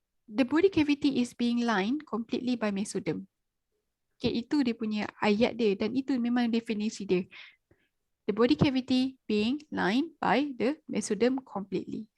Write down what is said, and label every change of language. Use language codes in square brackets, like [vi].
[en] The body cavity is being lined completely by mesoderm. [ms] Okay, itu dia punya ayat dia dan itu memang definisi dia. [en] The body cavity being lined by the mesoderm completely.